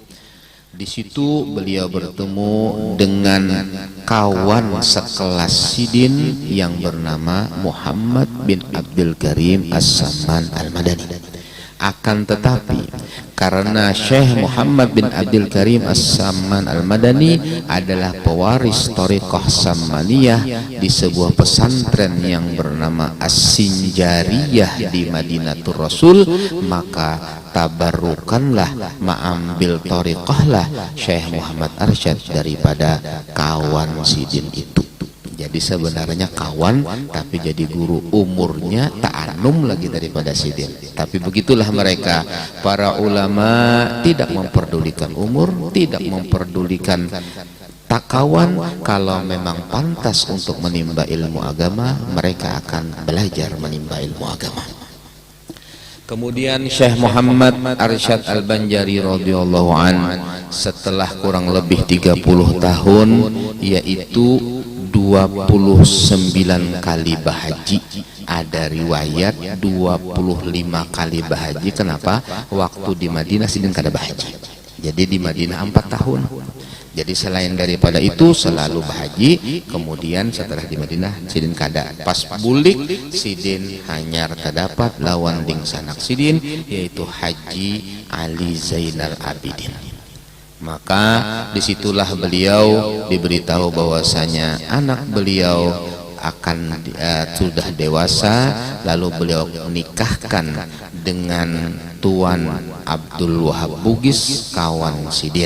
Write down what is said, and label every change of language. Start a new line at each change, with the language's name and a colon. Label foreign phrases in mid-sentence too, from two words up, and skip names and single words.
Indonesian: Di situ beliau bertemu dengan kawan sekelas Sidin yang bernama Muhammad bin Abdul Karim As-Samman Al-Madani. Akan tetapi karena Syekh Muhammad bin Abdul Karim As-Samman Al-Madani adalah pewaris Thariqah Sammaniyah di sebuah pesantren yang bernama As-Sinjariyah di Madinatul Rasul, maka tabarrukanlah, mengambil thariqahlah Syekh Muhammad Arsyad daripada kawan Sidin itu.
Banjar: Jadi sebenarnya kawan tapi jadi guru, umurnya ta'anum lagi daripada Sidin.
Indonesian: Tapi begitulah mereka, para ulama tidak memperdulikan umur, tidak memperdulikan takawan. Kalau memang pantas untuk menimba ilmu agama, mereka akan belajar menimba ilmu agama. Kemudian Syekh Muhammad Arsyad Al-Banjari
Arabic: رضي الله عن
Indonesian: setelah kurang lebih 30 tahun, yaitu 29 kali bahaji. Ada riwayat 25 kali bahaji. Kenapa?
Banjar: Waktu di Madinah Sidin kada bahaji.
Indonesian: Jadi di Madinah 4 tahun. Jadi selain daripada itu selalu bahaji.
Banjar: Kemudian setelah di Madinah Sidin kada. Pas bulik Sidin hanyar terdapat lawan ding sanak Sidin, yaitu Haji Ali Zainal Abidin.
Indonesian: Maka disitulah beliau diberitahu bahwasanya anak beliau akan sudah dewasa, lalu beliau menikahkan dengan Tuan Abdul Wahab Bugis, kawan Sidin.